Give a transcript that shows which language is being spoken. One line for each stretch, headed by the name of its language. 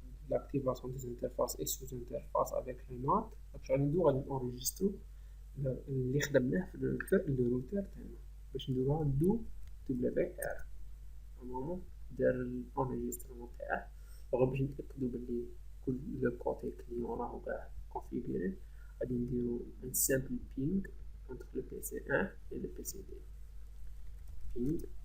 French: L'activation des interfaces et sous-interfaces avec le NAT.
Arabic: Donc غادي نديرو غادي نونجسترو اللي خدمناه في الروتر تاعنا باش نديروها ندو WR. نورمالمون دار الانجسترمون تاعه دابا باش نتاكدو بلي كل لو كوتي كليون راهو كاع كونفيغوري. غادي نديرو ان سامبل بينغ
French: entre le PC1 et le PC2
Arabic: ping